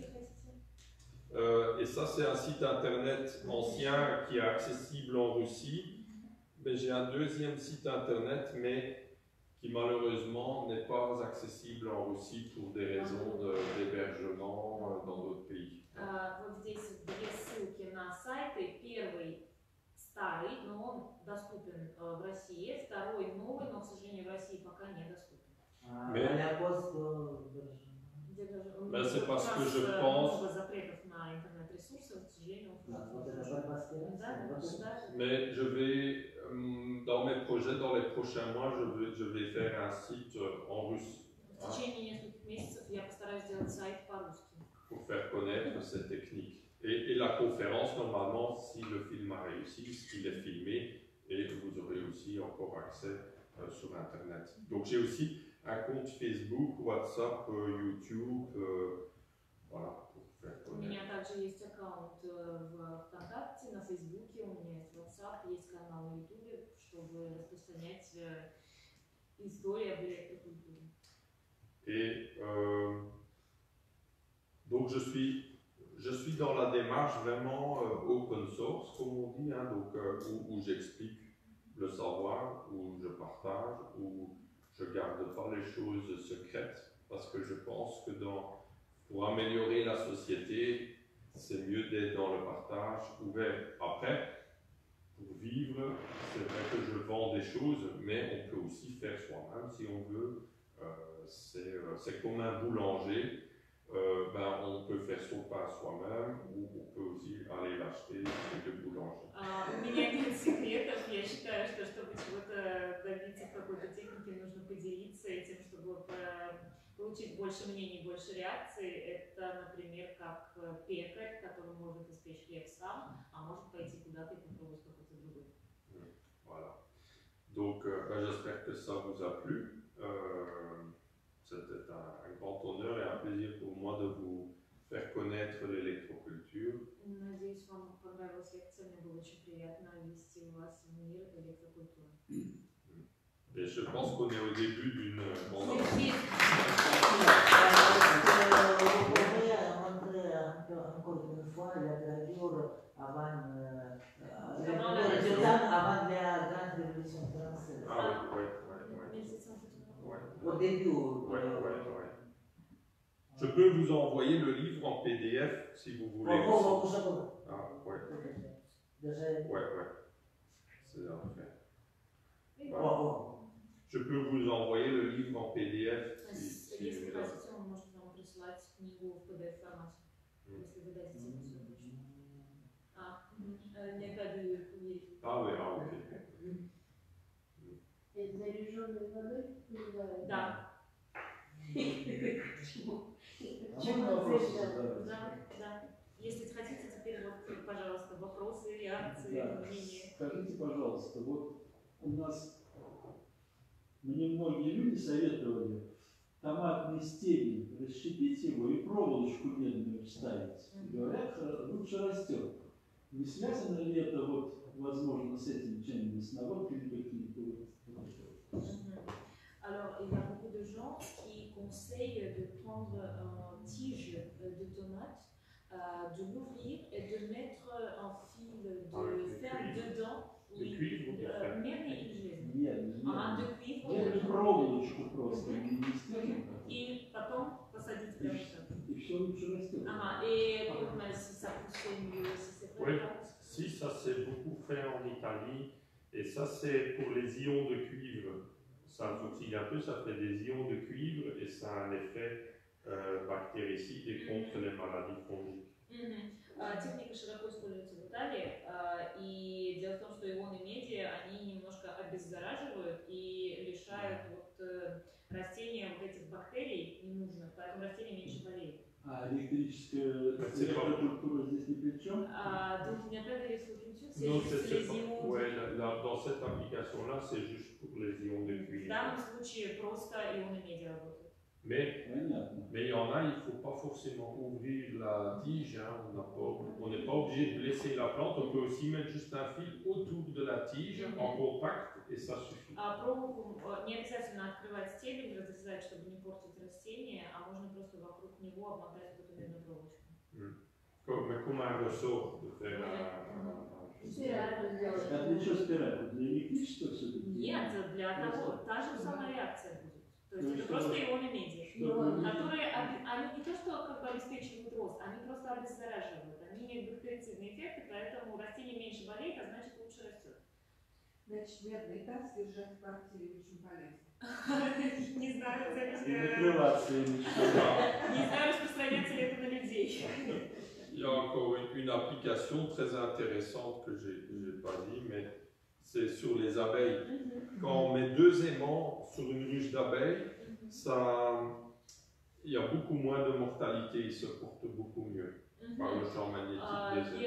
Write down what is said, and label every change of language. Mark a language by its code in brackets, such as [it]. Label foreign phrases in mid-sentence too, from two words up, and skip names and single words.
[fr] Et ça, c'est un site internet ancien qui est accessible en Russie. Mais j'ai un deuxième site internet, mais qui malheureusement n'est pas accessible en Russie pour des raisons d'hébergement dans d'autres pays. [ru] Вот здесь две ссылки на сайты. Первый старый, но он доступен в России. Второй новый, но, к сожалению, в России пока недоступен. [fr] Ben, c'est parce que je pense. [ru] Много запретов на интернет-ресурсы, к сожалению, [fr] Mais je vais, dans mes projets, dans les prochains mois, je vais faire un site en russe. [ru] В течение нескольких месяцев я постараюсь сделать сайт по-русски. [fr] Pour faire connaître ces techniques. Et la conférence, normalement, si le film a réussi, il est filmé et vous aurez aussi encore accès sur Internet. Donc j'ai aussi un compte Facebook, WhatsApp, YouTube, voilà, pour faire [ru] У [fr] connaître. [ru] меня также есть аккаунт в ВКонтакте, на Фейсбуке, у меня есть WhatsApp, есть канал на YouTube, чтобы распространять историю об электрокультуре. [fr] Et donc je suis dans la démarche vraiment [en] open source, [fr] comme on dit, hein, donc, où j'explique le savoir, où je partage, où je ne garde pas les choses secrètes, parce que je pense que pour améliorer la société, c'est mieux d'être dans le partage ouvert. Après, pour vivre, c'est vrai que je vends des choses, mais on peut aussi faire soi-même si on veut. C'est comme un boulanger. On peut faire son pain soi-même, ou on peut aussi aller l'acheter chez le boulanger. [ru] У меня нет секретов. Я считаю, что чтобы чего-то добиться в какой-то технике, нужно поделиться этим, чтобы получить больше мнений, больше реакций. Это, например, как пекарь, который может испечь хлеб сам, а может пойти куда-то и попробовать какой-то другой. [fr] Voilà. Donc, j'espère que ça vous a plu. C'était un grand honneur et un plaisir pour moi de vous faire connaître l'électroculture. [ru] Надеюсь, вам понравилась лекция. Мне было очень приятно ввести вас в мир электрокультуры. [fr] Et je pense qu'on est au début d'une grande Encore une fois, la gravure avant la grande révolution française. Ah oui. Au début. Ouais. Je peux vous envoyer le livre en PDF si vous voulez. Ah, ouais. Ouais. C'est parfait. Je peux vous envoyer le livre en PDF si [ru] Если [fr] vous [ru] хотите, он может вам прислать книгу в PDF-формате, если вы дадите ему свою почту. [fr] Il n'y a pas de courrier. Ah oui, ok. [ru] Et заряженной водой называют? Да. Да. Если хотите, теперь вот, пожалуйста, вопросы, реакции, мнения. Скажите, пожалуйста, вот у нас мне многие люди советовали томатный стебель расщепить его и проволочку медную вставить. Говорят, лучше растет. Не связано ли это вот, возможно, с этим чем-нибудь, с наводками какими-то? [fr] Alors, il y a beaucoup de gens qui conseillent de prendre une tige de tomate, de l'ouvrir et de mettre un fil de fer dedans. De cuivre ou de fer? [ru] Медный или железный? Нет, [fr] De cuivre. [ru] нет, проволочку просто не стебель. И потом посадить прямо так. И все лучше растет. [fr] Et si ça pousse mieux, si c'est Oui, pas si, ça c'est beaucoup fait en Italie, et ça c'est pour les ions de cuivre. Ça s'oxyde un peu, ça fait des ions de cuivre et ça a un effet bactéricide et contre les maladies fongiques. [ru] Техника широко используется в Италии, и дело в том, что ионы меди, они немножко обеззараживают и лишают растения вот этих бактерий ненужных, поэтому растения меньше болеют. А электрическая электрокультура здесь ни при чем? [fr] Donc il n'y a pas d'électroculture, c'est Non, juste les ions. Ouais, dans cette application-là, c'est juste pour les ions de [ru] В [fr] cuivre. [ru] данном случае просто ионы меди работают. [fr] Mais il y en a, il ne faut pas forcément ouvrir la tige, hein, on n'est pas obligé de blesser la plante, on peut aussi mettre juste un fil autour de la tige en contact et ça suffit. [ru] Проволоку не обязательно открывать стебель, разрезать, чтобы не портить растение, а можно просто вокруг него обмотать эту медную проволочку. [fr] Mais comme un ressort de faire un [ru] Спираль сделать. А для чего спираль? Для электричества все-таки? Нет, для того, та же самая реакция будет. То есть Ну, это что- просто ионы меди, Чтобы которые, они не то что как бы обеспечивают рост, они просто обеззараживают. Они имеют бактерицидные эффекты, поэтому растение меньше болеет, а значит лучше растет. Значит, медный таз держать в квартире очень полезно. Не знаю, и накрываться ими. не знаю, распространяется ли это на людей. [fr] Il y a encore une application très intéressante que je n'ai pas dit, mais c'est sur les abeilles. Quand on met 2 aimants sur une ruche d'abeilles, il y a beaucoup moins de mortalité, ils se portent beaucoup mieux par le champ magnétique des aimants.